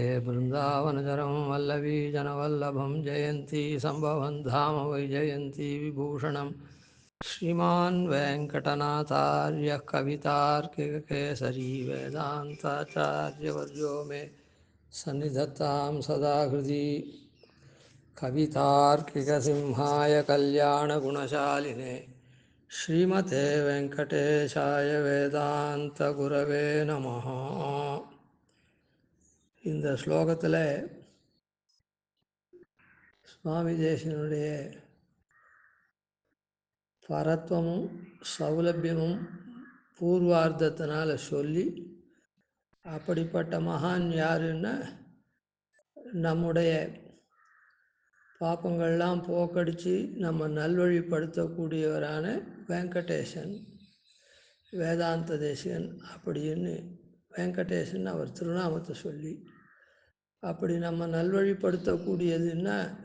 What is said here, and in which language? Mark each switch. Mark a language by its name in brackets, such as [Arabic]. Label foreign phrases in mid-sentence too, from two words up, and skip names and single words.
[Sanskrit] बृन्दावनचरं वल्लवीजनवल्लभं जयन्ती सम्भवं धाम वैजयन्ती विभूषणं श्रीमान् वेङ्कटनाथार्यः कवितार्किककेसरी वेदान्ताचार्यवर्यो मे सन्निधत्तां सदा हृदि कवितार्किकसिंहाय कल्याणगुणशालिने श्रीमते वेङ्कटेशाय वेदान्त गुरवे नमः. [Tamil] இந்த ஸ்லோகத்தில் சுவாமி தேசிகனுடைய பரத்வமும் சௌலபியமும் பூர்வார்த்தத்தினால் சொல்லி, அப்படிப்பட்ட மகான் யாருன்னா நம்முடைய பாப்பங்கள்லாம் போக்கடித்து நம்ம நல்வழிப்படுத்தக்கூடியவரான வெங்கடேசன், வேதாந்த தேசிகன் அப்படின்னு வெங்கடேசன் அவர் திருநாமத்தை சொல்லி, அப்படி நம்ம நல்வழிப்படுத்தக்கூடியதுன்னா